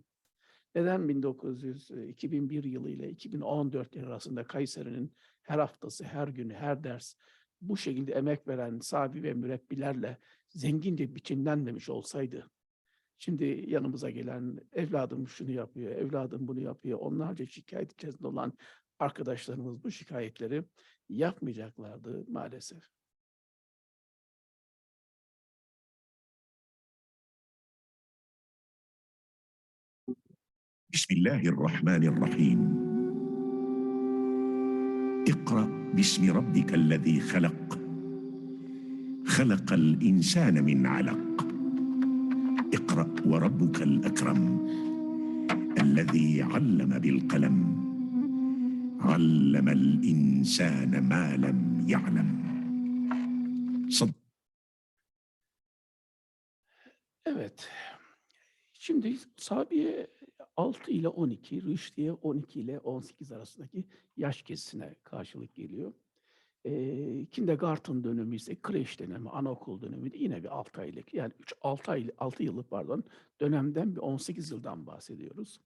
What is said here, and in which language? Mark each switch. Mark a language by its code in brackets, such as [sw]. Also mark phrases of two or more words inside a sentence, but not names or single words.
[tr] Neden 2001 yılı ile 2014 yılı arasında Kayseri'nin her haftası, her günü, her ders bu şekilde emek veren sahibi ve mürebbilerle zengince biçimlenmemiş olsaydı, şimdi yanımıza gelen evladım şunu yapıyor, evladım bunu yapıyor, onlarca şikayet içerisinde olan arkadaşlarımız bu şikayetleri yapmayacaklardı maalesef. Bismillahirrahmanirrahim. [ar] اقرأ باسم ربك الذي خلق خلق الإنسان من علق اقرأ وربك الأكرم الذي علم بالقلم علم الإنسان ما لم يعلم صدق. [tr] Evet. Şimdi Sabiye 6 ile 12, Rüşdiye 12 ile 18 arasındaki yaş kesisine karşılık geliyor. Kindergarten dönemi ise kreş dönemi, anaokul dönemi de yine bir 6 aylık, yani 6 yıllık dönemden bir 18 yıldan bahsediyoruz.